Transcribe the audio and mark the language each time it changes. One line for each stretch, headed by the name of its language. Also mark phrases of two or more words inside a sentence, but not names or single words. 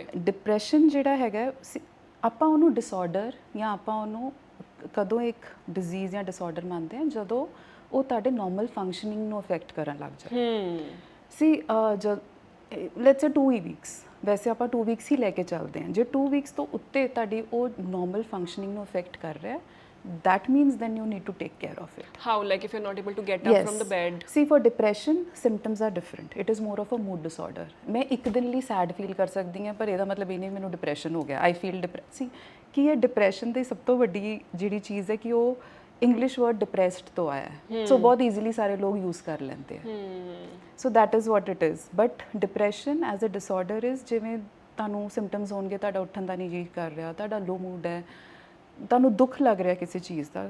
Punjabi: ਡਿਪਰੈਸ਼ਨ ਜਿਹੜਾ ਹੈਗਾ ਆਪਾਂ ਉਹਨੂੰ ਡਿਸਆਰਡਰ ਜਾਂ ਆਪਾਂ ਉਹਨੂੰ ਕਦੋਂ ਇੱਕ ਡਿਜ਼ੀਜ਼ ਜਾਂ ਡਿਸਆਰਡਰ ਮੰਨਦੇ ਹਾਂ ਜਦੋਂ ਉਹ ਤੁਹਾਡੇ
English: normal functioning
Punjabi: ਨੂੰ ਅਫੈਕਟ ਕਰਨ ਲੱਗ ਜਾਏ।
English: see let's say 2 weeks,
Punjabi: ਵੈਸੇ ਆਪਾਂ 2 ਵੀਕਸ ਹੀ ਲੈ ਕੇ ਚੱਲਦੇ ਹਾਂ, ਜੇ 2 ਵੀਕਸ ਤੋਂ ਉੱਤੇ ਤੁਹਾਡੀ ਉਹ
English: normal functioning
Punjabi: ਨੂੰ ਅਫੈਕਟ ਕਰ ਰਿਹਾ,
English: that means then you need to take care of it. how, like if you're not able to get up from the bed? See, for depression symptoms are different. It is more of a mood disorder.
Hindi: मैं एक दिन
Punjabi: ਲਈ
English: sad feel
Punjabi: ਕਰ ਸਕਦੀ ਹਾਂ, ਪਰ ਇਹਦਾ ਮਤਲਬ ਇਹ ਨਹੀਂ ਮੈਨੂੰ ਡਿਪਰੈਸ਼ਨ ਹੋ ਗਿਆ।
English: I feel depressed. See,
Punjabi: ਕਿ ਇਹ ਡਿਪਰੈਸ਼ਨ ਦੀ ਸਭ ਤੋਂ ਵੱਡੀ ਜਿਹੜੀ ਚੀਜ਼ ਹੈ ਕਿ ਉਹ
English: English word depressed
Punjabi: ਤੋਂ ਆਇਆ ਹੈ, ਸੋ ਬਹੁਤ ਈਜ਼ੀਲੀ ਸਾਰੇ ਲੋਕ ਯੂਜ਼ ਕਰ ਲੈਂਦੇ ਆ।
English: so that is what it is, but depression as a disorder is
Punjabi: ਜਿਵੇਂ ਤੁਹਾਨੂੰ ਸਿੰਪਟਮਸ ਹੋਣਗੇ, ਤੁਹਾਡਾ ਉੱਠਣ ਦਾ ਨਹੀਂ ਜੀ ਕਰ ਰਿਹਾ, ਤੁਹਾਡਾ
English: low mood
Punjabi: ਹੈ, ਤੁਹਾਨੂੰ ਦੁੱਖ ਲੱਗ ਰਿਹਾ ਕਿਸੇ ਚੀਜ਼ ਦਾ,